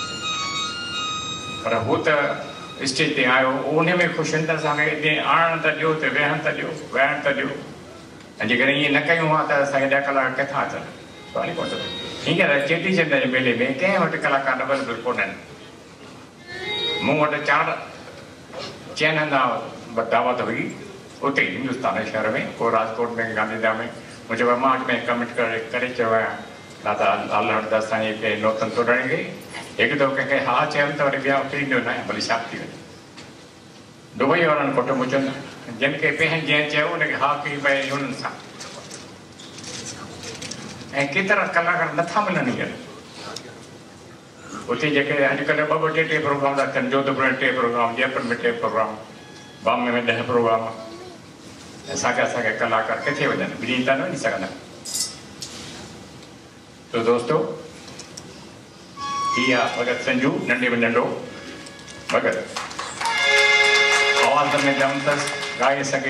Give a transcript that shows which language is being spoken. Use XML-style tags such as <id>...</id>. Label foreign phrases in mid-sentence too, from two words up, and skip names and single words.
<sd>पर हू त स्टेज ते आयो उन में ख़ुशि आहिनि त असांखे जीअं आणण त ॾियो त वेहण त ॾियो वेहण त ॾियो ऐं जेकॾहिं ईअं न कयूं हा त असांखे ॾह कलाक किथां अचनि सवाल ई कोन थो हींअर चेटीचंड जे मेले में कंहिं वटि कलाकार अवेलेबल कोन आहिनि मूं वटि 4 चइनि हंधा दावत हुई उते हिंदुस्तान जे शहर में को राजकोट में गांधीधाम में मूं चयो मां अॼु में कमेंट करे चयो आहियां दादा लाल हरदास साईं खे नौतन तोड़ण खे हिकु दफ़ो कंहिंखे हा चयमि त वरी ॿिया फिरींदो न आहे भली छा थी वञे दुबई वारनि कोट मुचनि जिन खे पंहिंजे जंहिं चयो उनखे हा कई भई हुननि सां ऐं केतिरा कलाकार नथा मिलनि हींअर उते जेके अॼुकल्ह 2-2 टे प्रोग्राम था थियनि जोधपुर में 3 प्रोग्राम जयपुर में 3 प्रोग्राम बॉम्बे में 10 प्रोग्राम असांखे कलाकार किथे वञनि ॿिन्ही था न वञी सघंदा तो दोस्तो हीअ आहे भगत संजू नंढे में नंढो भगत आवाज़ में दम अथसि ॻाए सघे</sd>